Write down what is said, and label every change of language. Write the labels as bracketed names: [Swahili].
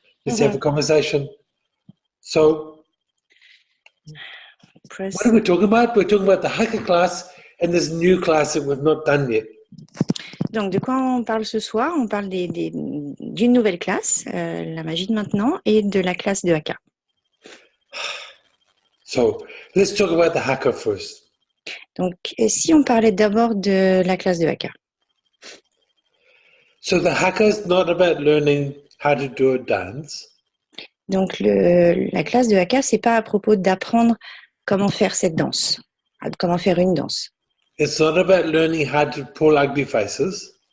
[English] Let's have a conversation. So, what are we talking about? We're talking about the Haka class and this new class that we've not done yet. [French] Donc, de quoi on parle ce soir? On parle d'une nouvelle classe, la magie de maintenant, et de la classe de Haka. [English] So, let's talk about the Haka first. [French] Donc, si on parlait d'abord de la classe de Haka. [English] So, the Haka is not about learning how to do a dance. [French] Donc, la classe de Haka, c'est pas à propos d'apprendre comment faire cette danse, comment faire une danse. [English] It's not about learning how to pull ugly faces.